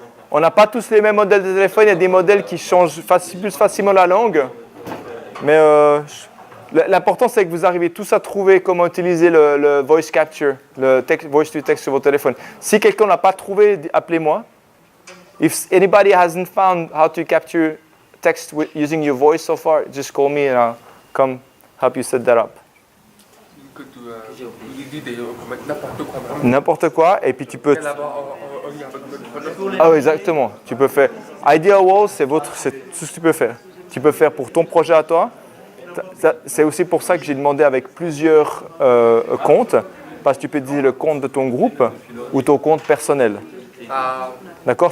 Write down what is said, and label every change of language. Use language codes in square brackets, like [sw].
[fr] On n'a pas tous les mêmes modèles de téléphone. Il y a des modèles qui changent plus facilement la langue. Mais l'important, c'est que vous arrivez tous à trouver comment utiliser le voice capture, le voice to text sur votre téléphone. Si quelqu'un n'a pas trouvé, appelez-moi. [en] If anybody hasn't found how to capture text using your voice so far, just call me and I'll come help you set that up. [fr] Que tu dis n'importe quoi. N'importe quoi, et puis tu peux... Avec Ah oui, exactement. Tu peux faire... Idea Wall, c'est tout ce que tu peux faire. Tu peux faire pour ton projet à toi. C'est aussi pour ça que j'ai demandé avec plusieurs comptes, parce que tu peux utiliser le compte de ton groupe ou ton compte personnel. D'accord?